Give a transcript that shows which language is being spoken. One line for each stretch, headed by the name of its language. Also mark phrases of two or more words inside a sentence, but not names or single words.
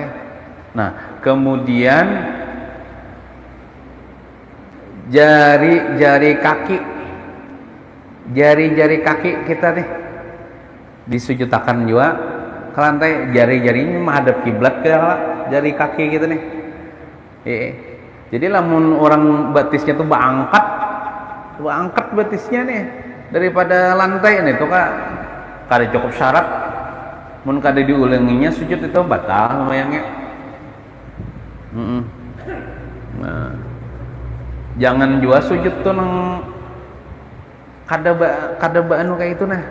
Indonesian: Nah kemudian jari-jari kaki kita nih disujudkan juga ke lantai. Jari-jarinya menghadap kiblat ke jari kaki kita nih.
Banjar: Jadi lamun orang batisnya tuh angkat batisnya nih daripada lantai nih tuh kak kada cukup syarat. Mun kada diulanginya sujud itu batal sembahyangnya. Nah, jangan juga sujud tuh nang kada anu kayak itu nah.